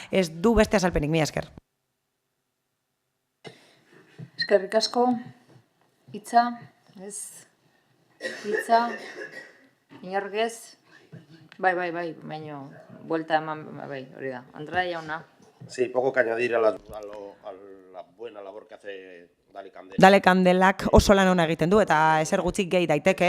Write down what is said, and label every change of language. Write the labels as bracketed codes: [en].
[eu] Ez du beste azalpenik, mila esker. Eskerrik asko. Hitza, ez. Hitza, inorgez. Bai, buelta eman, bai, hori da. Andrea jauna. [es] Sí, poco que añadir a la la buena labor que hace Dale Candela. [eu] Dale Kandelak oso lan ona egiten du eta ezer gutxik gehi daiteke.